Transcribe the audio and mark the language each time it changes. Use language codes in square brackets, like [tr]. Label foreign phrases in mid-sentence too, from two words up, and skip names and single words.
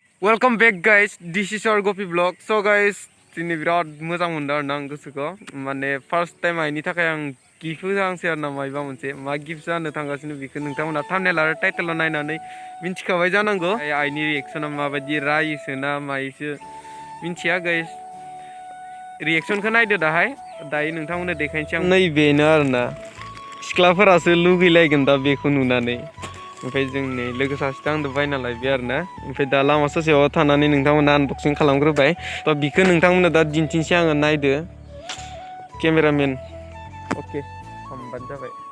[en] Welcome back guys, this is our Gopi vlog. So guys, [brx] दिनै बिराद मोजां मोनदों आरोना आं गोसोखौ माने [en] first time [brx] आइनि थाखाय आं गिफ्ट होआंसै आरोना मायबा मोनसे मा गिफ्ट जानो थांगासिनो बेखौ नोंथांमोना थाम्बनेल आरो टाइटेलाव नायनानै मिन्थिखाबाय जानांगौ आइनि रिएक्सना माबायदि रायोसो ना मायोसो मिन्थिया गाइस रिएक्सनखौ नायदो दाहाय दायो नोंथांमोननो देखायनोसै आं नैबेनो आरोना सिख्लाफोरासो लुगैलायगोन दा बेखौ नुनानै ओमफ्राय जोंनि लोगो सासेखौ आंदो बायना लायबाय आरोना ओमफ्राय दा लामा ससेयाव थानानै नोंथांमोना आनबक्सिं खालामग्रोबाय थ' बिखौ नोंथांमोननो दा दिन्थिनोसै आङो नायदो केमेरामेन अके हामबानो जाबाय